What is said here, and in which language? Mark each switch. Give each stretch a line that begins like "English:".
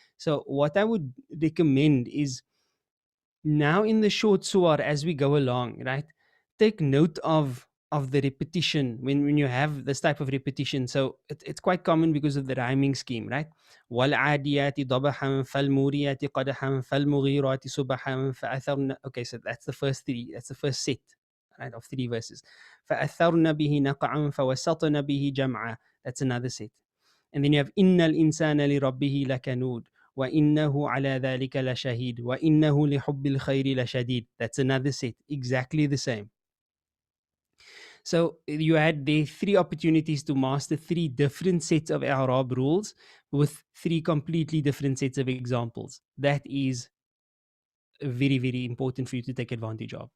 English: So what I would recommend is, now in the short surah, as we go along, right, take note of the repetition when you have this type of repetition. So it's quite common because of the rhyming scheme, right?
Arabic: وَالْعَادِيَاتِ ضَبَحًا فَالْمُورِيَاتِ قَدَحًا فَالْمُغِيرَاتِ صُبَحًا فَأَثَرْنَ.
English: Okay, so that's the first 3. That's the first set, right, of 3 verses.
Arabic: فَأَثَرْنَ بِهِ نَقْعًا فَوَسَطْنَ بِهِ جَمْعًا.
English: That's another set. And then you have
Arabic: إِنَّ الْإِنسَانَ لِرَبِّهِ لَكَنُودٌ وَإِنَّهُ عَلَى ذَلِكَ لَشَهِيدٌ وَإِنَّهُ لِحُبِّ الْخَيْرِ لَشَدِيدٌ.
English: That's another set, exactly the same. So you had the 3 opportunities to master 3 different sets of i'rab rules with 3 completely different sets of examples. That is very, very important for you to take advantage of.